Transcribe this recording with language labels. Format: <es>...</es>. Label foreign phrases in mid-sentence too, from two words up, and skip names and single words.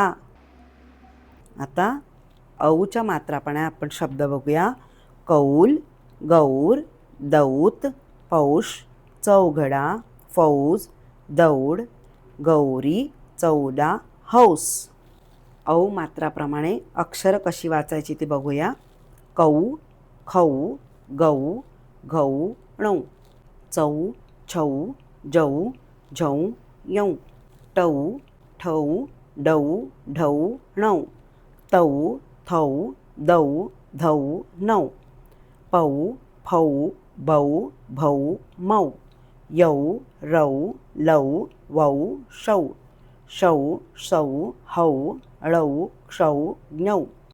<mr>आता औच्या मात्राप्रमाणे आपण शब्द बघूया. कौल गौर दौत पौष चौघडा फौज दौड गौरी चौदा हौस. औ मात्राप्रमाणे अक्षर कशी वाचायची ते बघूया. कौ खौ गौ घौ णौ. चौ छौ जौ झौ यौ. टौ ठौ डौ ढौ णौ. तौ थौ दौ धौ नौ. पौ फौ बौ भौ मौ. यौ रौ लौ वौ शौ. शौ सौ हौ ळौ क्षौ ज्ञौ.</mr>